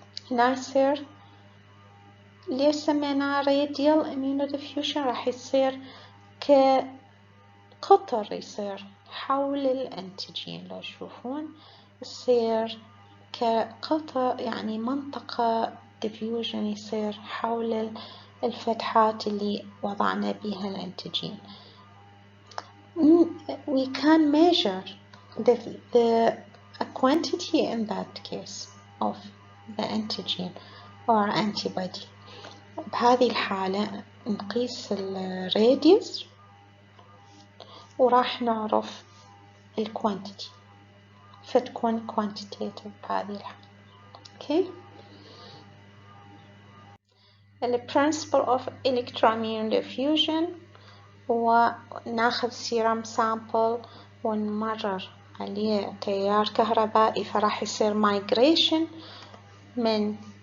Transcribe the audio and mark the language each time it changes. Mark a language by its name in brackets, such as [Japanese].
[Arabic] هنا يصير ليش سميناه [English] radial immunodiffusion [Arabic] راح يصير كقطر يصير حول الانتيجين لو تشوفون يصير كقطر يعني منطقة diffusion يصير حول الفتحات اللي وضعنا بها الانتيجين. [English] We can measure the quantity in that case of the antigen or antibody. [Arabic] بهذه الحالة نقيس الراديوس وراح نعرف الquantity فتكون quantitative بهذه الحالة. [English] Okay. The principle of electroimmunodiffusion [Arabic] هو ناخذ [English] serum sample [Arabic] ونمرر عليه تيار كهربائي فراح يصير migration من